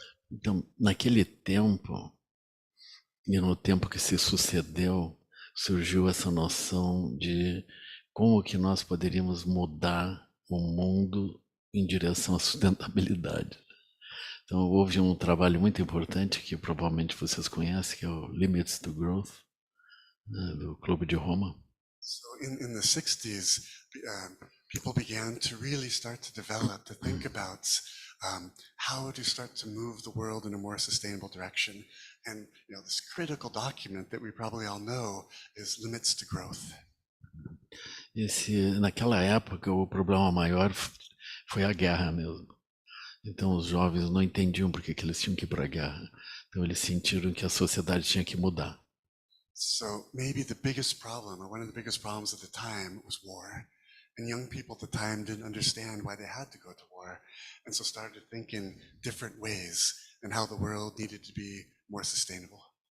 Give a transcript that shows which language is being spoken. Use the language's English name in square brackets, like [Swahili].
[Portuguese] Então, naquele tempo, e no tempo que se sucedeu, surgiu essa noção de como que nós poderíamos mudar o mundo em direção à sustentabilidade. Então, houve um trabalho muito importante que provavelmente vocês conhecem, que é o Limits to Growth, né, do Clube de Roma. [English] So in the 60s, people began to really start to develop, to think about how to start to move the world in a more sustainable direction. And this critical document that we probably all know is Limits to Growth. [Portuguese] Naquela época, o problema maior foi a guerra mesmo. Então, os jovens não entendiam por que eles tinham que ir para a guerra. Então, eles sentiram que a sociedade tinha que mudar. [English] So maybe the biggest problem, or one of the biggest problems at the time, was war. And young people at the time didn't understand why they had to go to war, and so started to think in different ways and how the world needed to be more sustainable.